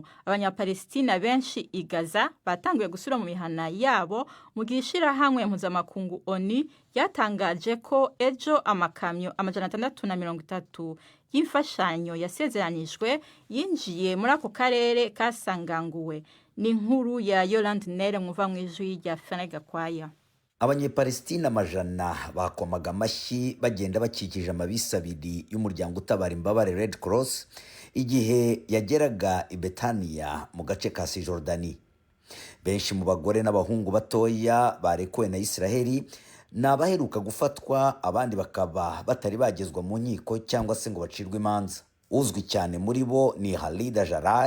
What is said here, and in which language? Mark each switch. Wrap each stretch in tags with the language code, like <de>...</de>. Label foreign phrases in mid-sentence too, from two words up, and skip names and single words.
<rn>Abanyapalestina benshi i Gaza batanguye gusubira mu mihana yabo mu gihe ishirahamwe mpuzamakungu ONU yatangaje ko ejo amakamyo 630 y'imfashanyo yasezeranijwe yinjiye muri ako karere kasanganguwe. Ni inkuru ya Yolande Nere mwuva mwijwi rya Fenega Kwaya.</rn> <rw>Abanyepalestina amajana bakomaga amashyi bagenda bakikije amabisi abiri y'umuryango utabara imbabare Red Cross igihe yageraga i Betania mu gace ka Cisjordani. Benshi mu bagore n'abahungu batoya barekuwe na Israeli n'abaheruka gufatwa, abandi bakaba batari bagezwa mu nkiko cyangwa se ngo bacirwe imanza. Uzwi cyane muri bo ni Khalid Jarrar.</rw>